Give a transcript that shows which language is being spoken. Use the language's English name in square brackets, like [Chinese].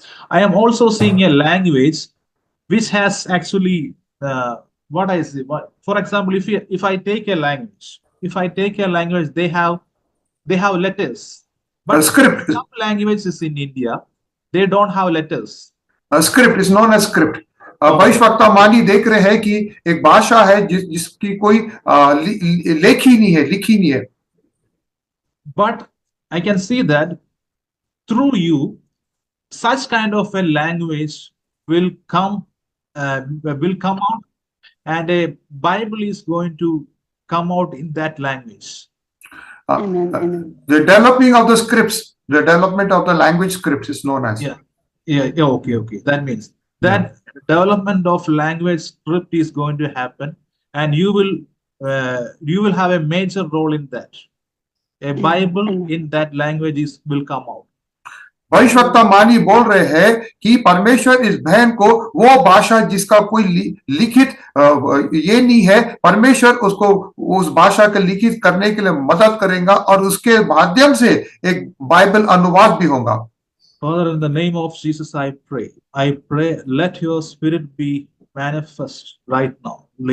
[English] I am also seeing a language which has actually what I say. For example, if I take a language, they have letters, but Script. some languages in India they don't have letters. Script is known as script. [Hindi] भविष्यवक्ता मानी देख रहे हैं कि एक भाषा है जिसकी कोई लिखी नहीं है. [English] But I can see that through you, such kind of a language will come out, and a Bible is going to come out in that language. Amen. Amen. The developing of the scripts, the development of the language scripts is known as. Okay. That means that development of language script is going to happen, and you will have a major role in that. A Bible in that language will come out. [Hindi] भविष्यवक्ता मानी बोल रहे हैं कि परमेश्वर इस बहन को वो भाषा जिसका कोई लिखित ये नहीं है, परमेश्वर उसको उस भाषा के लिखित करने के लिए मदद करेगा और उसके माध्यम से एक बाइबल अनुवाद भी होगा. [English] Father, in the name of Jesus, I pray, let your spirit be manifest right now.